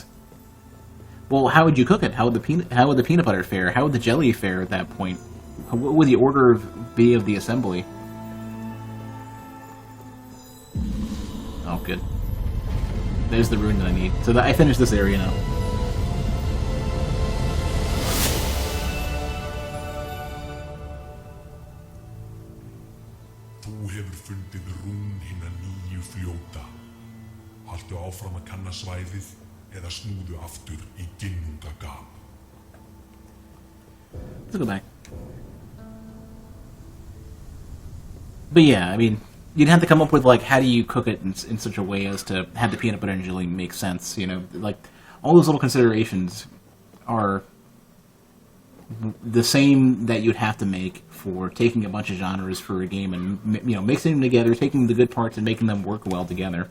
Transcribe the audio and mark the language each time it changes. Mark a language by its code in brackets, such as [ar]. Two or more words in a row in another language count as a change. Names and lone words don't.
[en] Well, how would you cook it? How would the peanut butter fare? How would the jelly fare at that point? What would the order be of the assembly? Oh, good. There's the rune that I need. So I finished this area now. [is] Þú hefur fundið rún hinna nýju fljóta. Haltu áfram að kanna svæðið eða snúðu aftur í ginnungagap. [en] Let's go back. But yeah, I mean, you'd have to come up with, like, how do you cook it in such a way as to have the peanut butter and jelly make sense, Like, all those little considerations are the same that you'd have to make for taking a bunch of genres for a game and, mixing them together, taking the good parts and making them work well together.